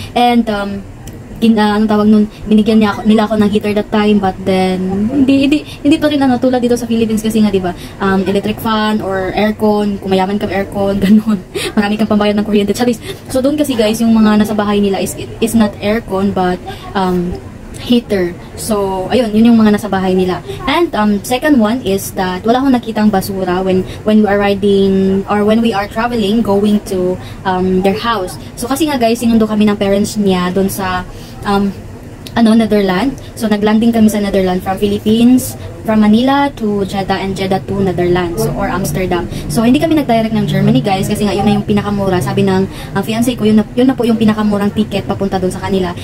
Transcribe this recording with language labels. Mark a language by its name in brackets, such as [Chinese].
[Filipino] And anong tawag nun, binigyan nila ako ng heater that time, but then hindi pa rin tulad dito sa Philippines kasi nga diba, electric fan or aircon, kung mayaman ka aircon, ganun. Marami kang pambayad ng kuryente. So doon kasi guys, yung mga nasa bahay nila is not aircon but heater. So, ayun, yun yung mga nasa bahay nila. [English] And second one is that wala akong nakitang basura when we are riding or when we are traveling going to their house. [Filipino] So, kasi nga guys, sinundo kami ng parents niya doon sa Netherlands. So, naglanding kami sa Netherlands from Philippines, from Manila to Jeddah and Jeddah to Netherlands or Amsterdam. So, hindi kami nag-direct ng Germany guys kasi nga yun na yung pinakamura. Sabi ng fiancé ko, yun na po yung pinakamurang ticket papunta doon sa kanila.